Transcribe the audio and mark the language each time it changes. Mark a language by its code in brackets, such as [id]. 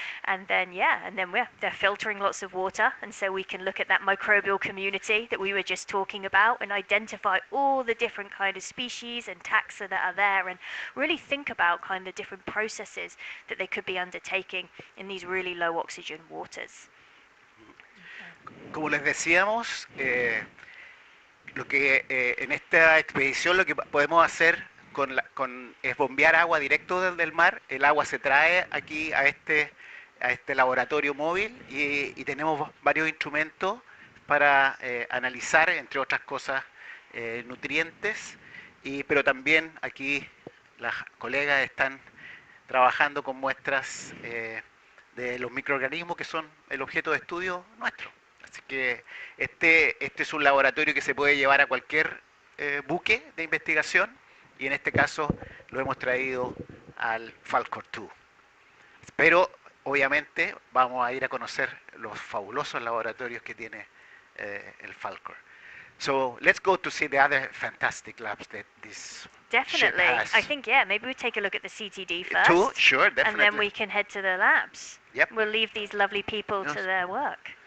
[en] And then they're filtering lots of water, and so we can look at that microbial community that we were just talking about and identify all the different kind of species and taxa that are there, and really think about kind of the different processes that they could be undertaking in these really low oxygen waters. [es] Como les decíamos, lo que en esta expedición lo que podemos hacer es bombear agua directo del mar. El agua se trae aquí a este laboratorio móvil y tenemos varios instrumentos para analizar, entre otras cosas, nutrientes, pero también aquí las colegas están trabajando con muestras de los microorganismos que son el objeto de estudio nuestro. Así que este es un laboratorio que se puede llevar a cualquier buque de investigación, y en este caso lo hemos traído al Falkor 2. Pero obviamente vamos a ir a conocer los fabulosos laboratorios que tiene el Falkor. [en] So let's go to see the other fantastic labs that this Definitely. ship has. I think, maybe we take a look at the CTD first. Too? Sure, definitely. And then we can head to the labs. Yep. We'll leave these lovely people to their work.